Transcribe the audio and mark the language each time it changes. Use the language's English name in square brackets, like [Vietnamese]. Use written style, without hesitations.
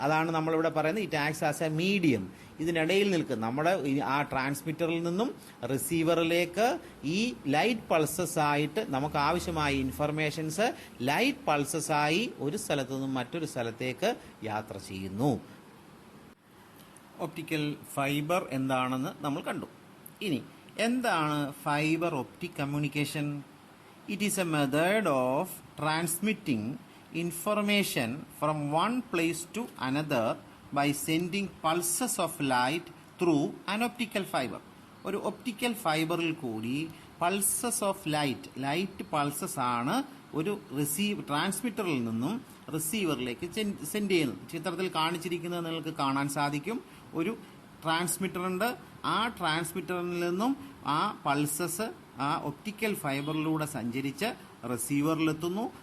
[Malayalam] അതാണ് നമ്മളിവിടെ പറയുന്നത് [English] It acts as a medium. [Malayalam] ഇതിനിടയിൽ നിൽക്കുന്ന നമ്മുടെ ആ ട്രാൻസ്മിറ്ററിൽ നിന്നും റിസീവറിലേക്ക് ഈ ലൈറ്റ് പൾസസ് ആയിട്ട് നമുക്ക് ആവശ്യമായ ഇൻഫർമേഷൻസ് ലൈറ്റ് പൾസസ് ആയി ഒരു സ്ഥലത്ത് നിന്നും മറ്റൊരു സ്ഥലത്തേക്ക് യാത്ര ചെയ്യുന്നു. ഒപ്റ്റിക്കൽ ഫൈബർ എന്താണെന്ന് നമ്മൾ കണ്ടു. ഇനി എന്താണ് fibre optic communication? [English] It is a method of transmitting information from one place to another by sending pulses of light through an optical fiber. [Malayalam] ഒരു ഒപ്റ്റിക്കൽ ഫൈബറിൽ കൂടി പൾസസ് ഓഫ് ലൈറ്റ് പൾസസ് ആണ് ഒരു ട്രാൻസ്മിറ്ററിൽ നിന്നും റിസീവറിലേക്ക് സെൻഡ് ചെയ്യുന്നത്. ചിത്രത്തിൽ കാണിച്ചിരിക്കുന്നത് നിങ്ങൾക്ക് കാണാൻ സാധിക്കും. ഒരു ട്രാൻസ്മിറ്റർ ഉണ്ട്. ആ ട്രാൻസ്മിറ്ററിൽ നിന്നും ആ പൾസസ് ആ ഒപ്റ്റിക്കൽ ഫൈബറിലൂടെ സഞ്ചരിച്ച് റിസീവറിലെത്തുന്നു.